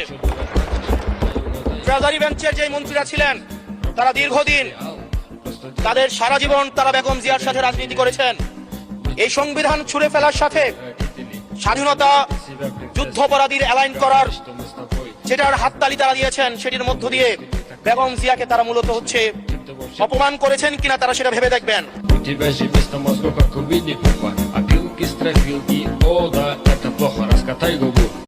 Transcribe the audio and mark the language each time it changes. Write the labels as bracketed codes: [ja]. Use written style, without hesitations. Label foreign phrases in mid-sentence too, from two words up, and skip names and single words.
[bn] ট্রেজারি বেঞ্চের যে মন্ত্রীরা ছিলেন তারা দীর্ঘদিন তাদের সারা জীবন তারা বেগম জিয়ার সাথে রাজনীতি করেছেন। এই সংবিধান ছুড়ে ফেলার সাথে স্বাধীনতা যুদ্ধাপরাধীর অ্যালাইন করার যেটার হাততালি তারা দিয়েছেন, সেটির মধ্য দিয়ে বেগম জিয়াকে তারা মূলত হচ্ছে অপমান করেছেন কিনা তারা সেটা ভেবে দেখবেন। [ru] У тебя же вместо мозгов, как у Винни-Пуха, опилки, страхилки, о да, это плохо, раскатай губу.